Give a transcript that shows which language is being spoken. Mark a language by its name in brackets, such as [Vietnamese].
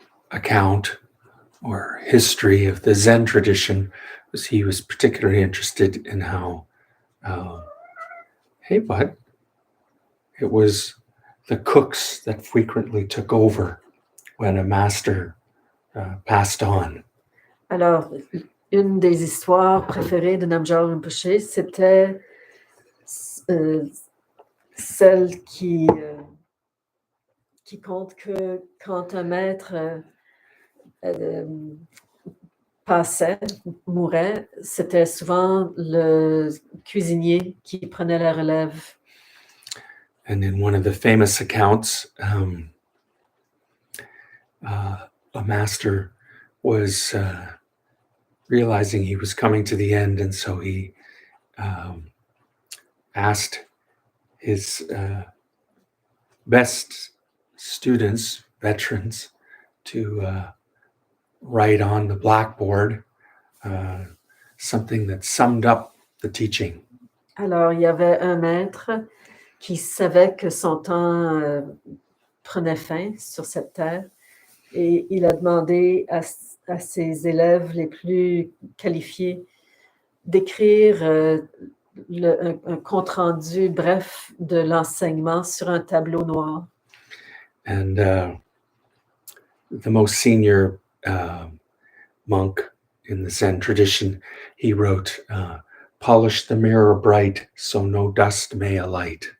[English] account or history of the Zen tradition was he was particularly interested in how, hey bud, it was the cooks that frequently took over when a master passed on. [French] Alors, une des histoires préférées de Namgyal Rinpoche, c'était celle qui compte que quand un maître passait, mourait, c'était souvent le cuisinier qui prenait la relève. [English] And in one of the famous accounts, a master was realizing he was coming to the end, and so he asked his best students, veterans, to write on the blackboard something that summed up the teaching. [French] Alors, il y avait un maître qui savait que son temps prenait fin sur cette terre et il a demandé à ses élèves les plus qualifiés d'écrire un compte-rendu bref de l'enseignement sur un tableau noir. [English] And the most senior monk in the Zen tradition, he wrote, polish the mirror bright so no dust may alight.